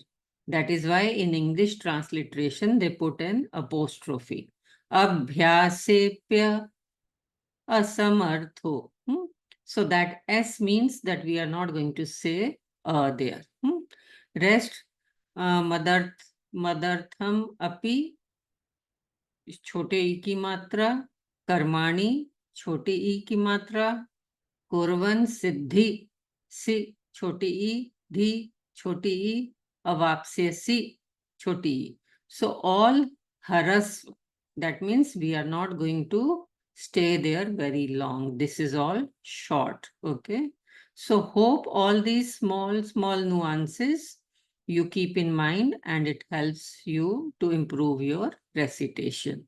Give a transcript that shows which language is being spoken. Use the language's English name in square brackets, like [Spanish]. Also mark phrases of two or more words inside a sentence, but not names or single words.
[English] That is why in English transliteration, they put an apostrophe. [Sanskrit] अभ्यासेप्य असमर्थो. [English] So that S means that we are not going to say there. Rest, [Sanskrit] मदर्थम अपि, [Hindi] छोटे ई की मात्रा, कर्माणि, छोटे ई की मात्रा, [Sanskrit] कुर्वन् सिद्धि, [Hindi] सि छोटी ई, धी छोटी ई, अवाप्स्यसि छोटी ई. [English] So all harasva, that means we are not going to stay there very long. This is all short. Okay. So hope all these small nuances you keep in mind, and it helps you to improve your recitation.